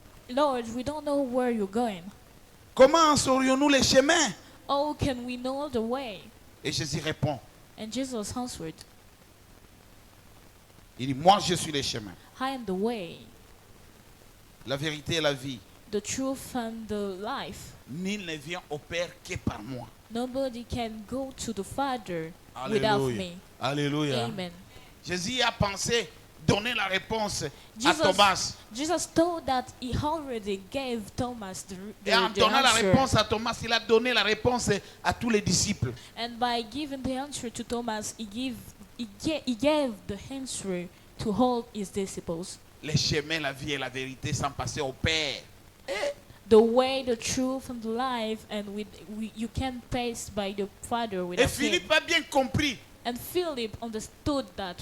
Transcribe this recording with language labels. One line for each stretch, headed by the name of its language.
English: Lord, we don't know where you're going.
French: Comment en saurions-nous les chemins?
English: How can we know the way?
French: Et Jésus répond,
English: And Jesus answered,
French: il dit, moi je suis le chemin,
English: I am the way,
French: la vérité et la vie.
English: the truth, and the life.
French: Nul ne vient au Père que par moi.
English: Nobody can go to the Father without me. Alléluia. Amen.
French: Jésus a pensé donner la réponse à
English: Jesus,
French: Thomas.
English: Jesus told that he already gave Thomas
French: Et en
English: the
French: donnant la
English: answer.
French: réponse à Thomas, il a donné la réponse à tous les disciples.
English: And by giving the answer to Thomas, he gave he gave the answer to all his disciples.
French: Les chemins, la vie et la vérité sans passer au Père.
English: The way, the truth, and the life, and you can pass by the Father
French: Et
English: without him.
French: Philippe a bien compris.
English: And Philip understood that